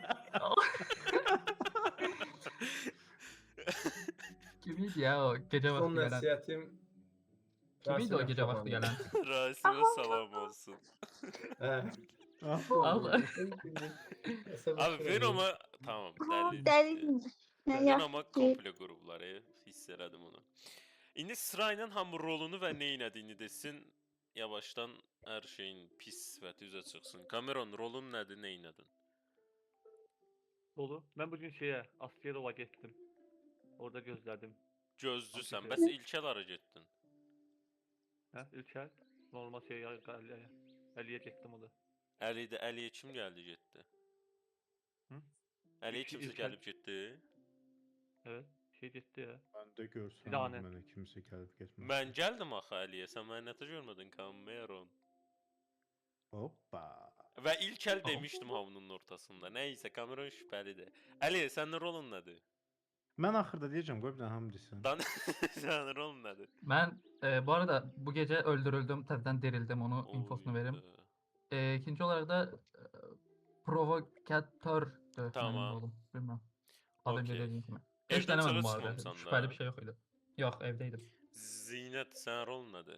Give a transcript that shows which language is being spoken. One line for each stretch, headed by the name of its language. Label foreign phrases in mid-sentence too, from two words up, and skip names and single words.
Turkish: kimiydi ya o gece Son vakti gelen?
Azerbaijani: nəsihətim
Turkish: Kimiydi o Rasim gece vakti
Azerbaijani: Yaxşabandır.
Turkish: gelen?
Azerbaijani: Rasim'e salam olsun. Hə. Allah.
Turkish: Abi Venom'a tamam deli. Deli. Ne ya?
Azerbaijani: Venom'a komple qurubları hiss elədim onu. İndi sırayla hamı rolunu və nə etdiyini desin. Yavaşdan hər şeyin pis sifəti üzə çıxsın. Cameron rolun nədir, nə etdin? Dolu.
Turkish: Ben bugün şeye Askerova gittim. Orada gözledim.
Azerbaijani: Gözdüsən, Okey. bəs ilkel ara getdin. Ha, İlker.
Turkish: Normal şey Ali'ye gittim o da.
Azerbaijani: Əliyə kim gəldi getdi? Hı? Əliyə İlk- kimsə
Turkish: İlker.
Azerbaijani: gəlib getdi?
Turkish: Evet. Şey gitti ya. Ben de görsəm Bir tane.
Azerbaijani: mənə kimsə gəlib getməz. Mən gəldim axı Əliyə, sən məni nətə görmədin Cameron? Hoppa. Və ilkel demişdim hamının ortasında. Nəysə, Cameron şübhəlidir. Əli, sənin rolun nədir? Mən axırda deyəcəm, qoy bir dənə hamı desin. Sənin rolun nədir?
Turkish: Ben bu arada bu gece öldürüldüm, tezden dirildim, onu infosunu vereyim. İkinci olarak da provokatördü Tamam. benim rolum. Bilmem. Az önce Okey. dediğim gibi. Evden Hiç denemedim bu dışarı arada. çıkmamışsan Şüpheli da. bir şey yok idi. Yok, evdeydim.
Azerbaijani: Zinət, sənin rolun nədir?